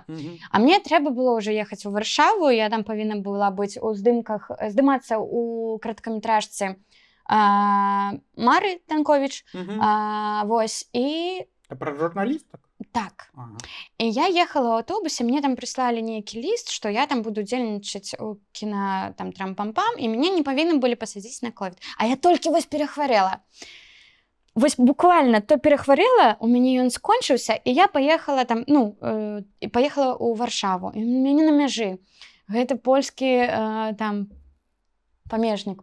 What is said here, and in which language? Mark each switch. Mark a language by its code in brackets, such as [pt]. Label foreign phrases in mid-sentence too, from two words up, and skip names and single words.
[be] А мне трэба было ўжо ехаць у Варшаву, я там павінна была быць у здымацца ў кароткаметражцы Мары Танковіч. Вось, і... [uk] Про журналісток? [be] Так. І я ехала ў аўтобусе, мне там прыслалі нейкі ліст, што я там буду удзельнічаць у кіна там трам-пам-пам, і мяне не павінны былі пасадзіць на ковід. А я толькі вось перахварэла. Вось буквально то перахварэла, у мяне ён скончыўся, і я паехала там, паехала ў Варшаву. І у мяне на мяжы. Гэта польскі там памежнік.